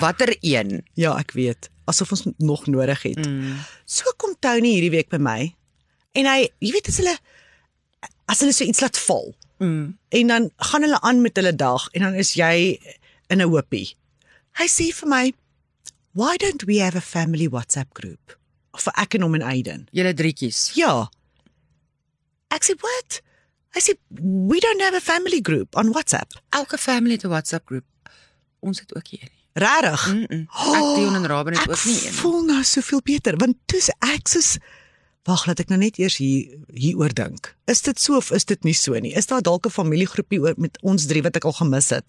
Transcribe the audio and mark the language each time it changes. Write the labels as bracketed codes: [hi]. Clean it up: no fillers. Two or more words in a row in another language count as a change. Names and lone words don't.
[af] Watter een? Ja, ek weet. Asof ons het nog nodig het. So kom Tony hierdie week by my. En hy, jy weet as hulle so iets laat val. En dan gaan hulle aan met hulle dag en dan is jy in 'n hoopie. Hy sê vir my, [en] "Why don't we have a family WhatsApp group?" [af] Vir ek en hom en Aiden. Julle drietjies. Ja. Ek sê, [en] "What?" [af] Hy sê, [en] "We don't have a family group on WhatsApp." [af] Elke family het 'n WhatsApp groep. Ons het ook hier nie. Rarig. Ek, Dion en Raben het ook nie Ek een. voel nou soveel beter, want toe's ek soos, wag, laat ek nou net eers hieroor dink. Is dit so of is dit nie so nie? Is daar dalk 'n familiegroepie met ons drie wat ek al gemis het?